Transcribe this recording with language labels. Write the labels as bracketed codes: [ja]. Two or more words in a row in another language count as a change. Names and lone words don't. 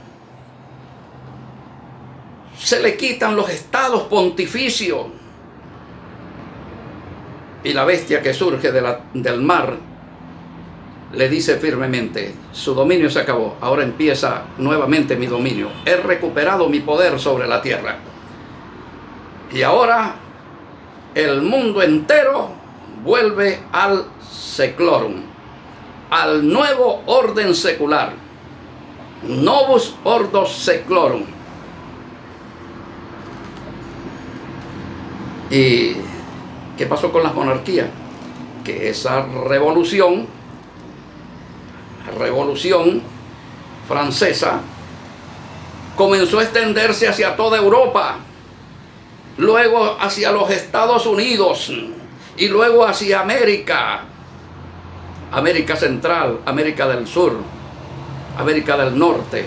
[es] Se le quitan los estados pontificios y la bestia que surge del mar le dice firmemente: su dominio se acabó, ahora empieza nuevamente mi dominio. He recuperado mi poder sobre la tierra. Y ahora el mundo entero vuelve al seclorum, al nuevo orden secular. [la] Novus ordo seclorum. [es] ¿Y qué pasó con las monarquías? Que esa revolución francesa comenzó a extenderse hacia toda Europa, luego hacia los Estados Unidos y luego hacia América Central, América del Sur, América del Norte.